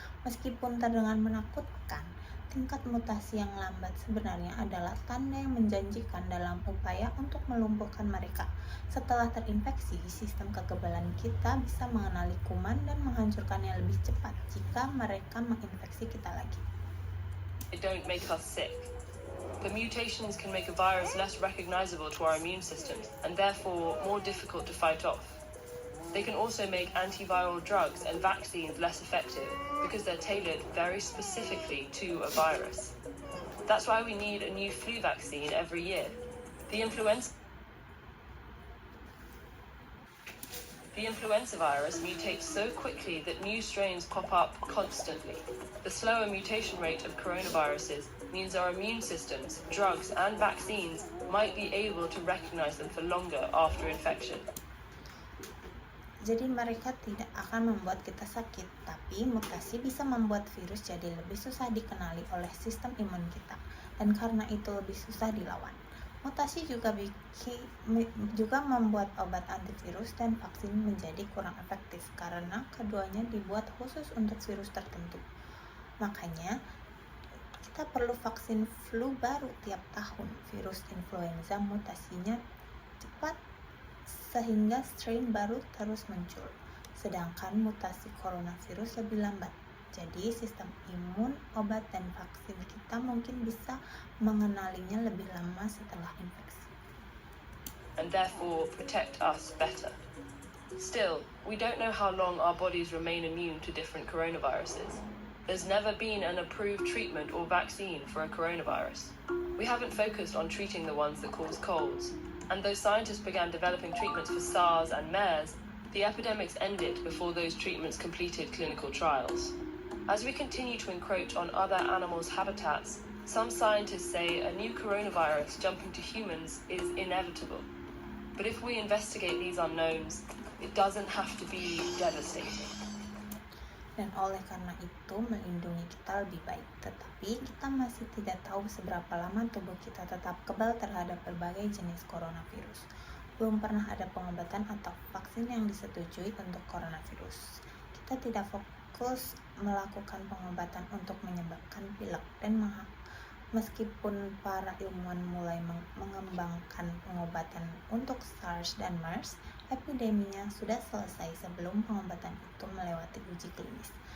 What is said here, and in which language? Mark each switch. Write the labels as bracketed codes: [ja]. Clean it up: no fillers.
[id] Meskipun terdengar menakutkan, tingkat mutasi yang lambat sebenarnya adalah tanda yang menjanjikan dalam upaya untuk melumpuhkan mereka. Setelah terinfeksi, sistem kekebalan kita bisa mengenali kuman dan menghancurkannya lebih cepat jika mereka menginfeksi kita lagi. [en] They don't make us sick. The mutations can make a virus less recognizable to our immune systems and therefore more difficult to fight off. They can also make antiviral drugs and vaccines less effective because they're tailored very specifically to a virus. That's why we need a new flu vaccine every year. The influenza virus mutates so quickly that new strains pop up constantly. The slower mutation rate of coronaviruses means our immune systems, drugs, and vaccines might be able to recognize them for longer after infection. [id] Jadi mereka tidak akan membuat kita sakit, tapi mutasi bisa membuat virus jadi lebih susah dikenali oleh sistem imun kita, dan karena itu lebih susah dilawan. Mutasi juga membuat obat antivirus dan vaksin menjadi kurang efektif karena keduanya dibuat khusus untuk virus tertentu. Makanya, kita perlu vaksin flu baru tiap tahun. Virus influenza mutasinya cepat sehingga strain baru terus muncul. sedangkan mutasi coronavirus lebih lambat. Jadi sistem imun, obat, dan vaksin kita mungkin bisa mengenalinya lebih lama setelah infeksi. [en] And therefore protect us better. Still, we don't know how long our bodies remain immune to different coronaviruses. There's never been an approved treatment or vaccine for a coronavirus. We haven't focused on treating the ones that cause colds, and though scientists began developing treatments for SARS and MERS, the epidemics ended before those treatments completed clinical trials. As we continue to encroach on other animals' habitats, some scientists say a new coronavirus jumping to humans is inevitable. But if we investigate these unknowns, it doesn't have to be devastating. [id] Dan oleh karena itu melindungi kita lebih baik. Tetapi kita masih tidak tahu seberapa lama tubuh kita tetap kebal terhadap berbagai jenis coronavirus. Belum pernah ada pengobatan atau vaksin yang disetujui untuk coronavirus. Kita tidak fokus melakukan pengobatan untuk menyebabkan pilek dan meskipun para ilmuwan mulai mengembangkan pengobatan untuk SARS dan MERS, epideminya sudah selesai sebelum pengobatan itu melewati uji klinis.